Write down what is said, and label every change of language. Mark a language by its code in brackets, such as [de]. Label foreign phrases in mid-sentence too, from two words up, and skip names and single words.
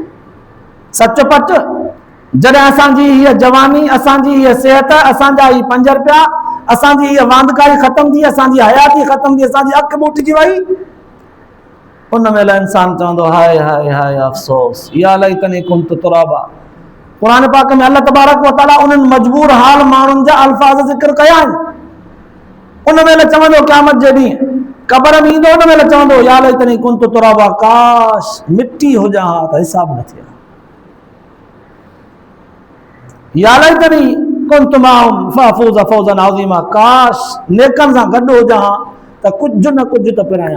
[sd] सच पट जॾहिं असांजी हीअ जवानी, असांजी हीअ सिहत, असांजा ही 5 रुपया, असांजी हीअ वांदकारी ख़तम थी, असांजी हयाती ख़तम थी, असांजी अखि ॿूटिजी वई, उन महिल इंसान चवंदो हाय हाय हाय अफ़सोस [ar] يا ليتني كنت ترابا. [sd] क़ुरान पाक में अल्लाह तबारक व तआला उन्हनि मजबूर हाल माण्हुनि जा अल्फाज़ ज़िक्र कया आहिनि। उन महिल चवंदो क़यामत जे ॾींहुं क़बर में ईंदो, उन महिल चवंदो [ar] يا ليتني كنت ترابا, [sd] काश मिट्टी हुजां हा त हिसाब न थिए, [ar] يا ليتني كنت معهم فأفوز فوزا عظيما, [sd] काश नेकनि सां गॾु हुजां हा त कुझु न कुझु त पिरायां।